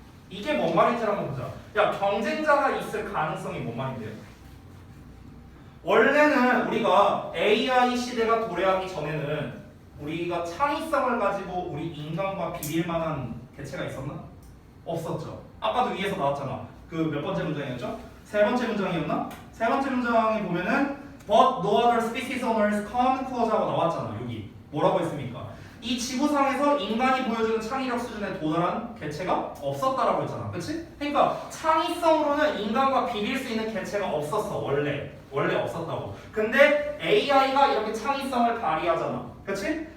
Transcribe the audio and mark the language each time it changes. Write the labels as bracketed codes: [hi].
[ko] 이게 뭔 말인지 한번 보자. 야, 경쟁자가 있을 가능성이 뭔 말인데요? 원래는 우리가 AI 시대가 도래하기 전에는 우리가 창의성을 가지고 우리 인간과 비빌 만한 개체가 있었나? 없었죠. 아까도 위에서 나왔잖아. 그 몇 번째 문장이었죠? 세 번째 문장이었나? 세 번째 문장에 보면은 [en] But no other species on Earth come close [ko] 하고 나왔잖아. 여기 뭐라고 했습니까? 이 지구상에서 인간이 보여주는 창의력 수준에 도달한 개체가 없었다라고 했잖아. 그치? 그러니까 창의성으로는 인간과 비빌 수 있는 개체가 없었어. 원래 없었다고. 근데 AI가 이렇게 창의성을 발휘하잖아. 그치?